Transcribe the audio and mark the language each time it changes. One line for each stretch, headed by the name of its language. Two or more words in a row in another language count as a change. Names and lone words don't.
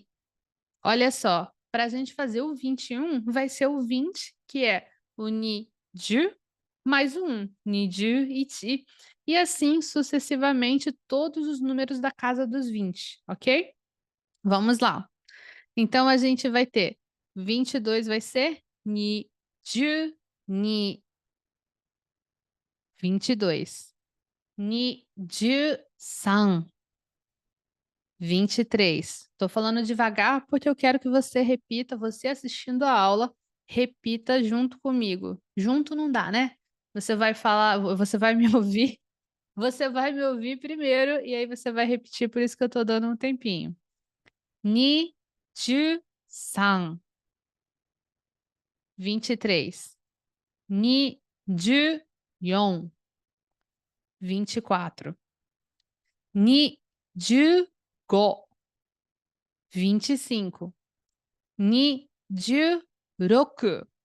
Portuguese: Olha só, para a gente fazer o 21, vai ser o 20, que é o
Japanese: ni, de,
Portuguese: mais o 1,
Japanese: ni, de, ichi.
Portuguese: E assim sucessivamente todos os números da casa dos 20, ok? Vamos lá. Então, a gente vai ter 22 vai ser
Japanese: ni, ju, ni. 22. Ni, ju, san.
Portuguese: 23. Estou falando devagar porque eu quero que você repita, você assistindo a aula, repita junto comigo. Junto não dá, né? Você vai falar, você vai me ouvir, você vai me ouvir primeiro e aí você vai repetir, por isso que eu estou dando um tempinho.
Japanese: Ni, ju, san. 23. Ni, ju, yon. 24. Ni, ju, go. 25. Ni, ju, roku.